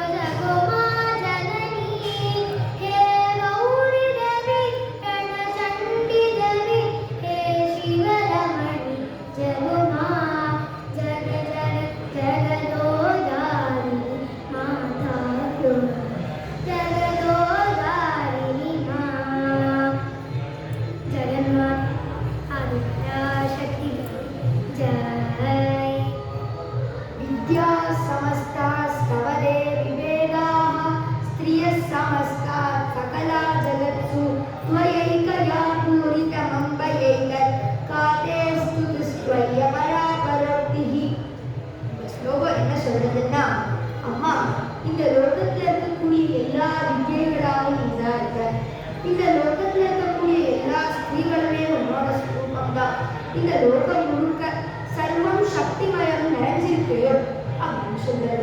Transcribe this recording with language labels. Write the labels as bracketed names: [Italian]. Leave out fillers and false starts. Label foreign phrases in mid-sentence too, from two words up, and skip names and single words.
[Bangla] জাগো মা জননী হে গৌরী দেবী রণচণ্ডী দেবী হে শিবরমণী জাগো মা জাগো জাগো জগদোদ্ধারিণী মাতা দুর্গা জগদোদ্ধারিণী মা জগন্মাতা আদিপরাশক্তি জয়। [Sanskrit] विद्या समस्ता स्तवदे विवेदाः स्त्रियः समस्ता सकला जगत्सु त्वयैकया पूरितमम्बयैकत् काते स्तुतिस्त्वय्यपरापरोक्तिः। [Tamil] இந்த ஸ்லோகம் என்ன சொல்றதுன்னா, அம்மா இந்த லோகத்துல இருக்கக்கூடிய எல்லா வித்யைகளாவும் நீதான் இருக்க, இந்த லோகத்துல இருக்கக்கூடிய எல்லா ஸ்திரீகளுமே உன்னோட ஸ்வரூபம் தான், இந்த லோகம் முழுக்க சர்வம் சக்திமயம் நிறைஞ்சிருக்கு அப்படின்னு சொல்றது.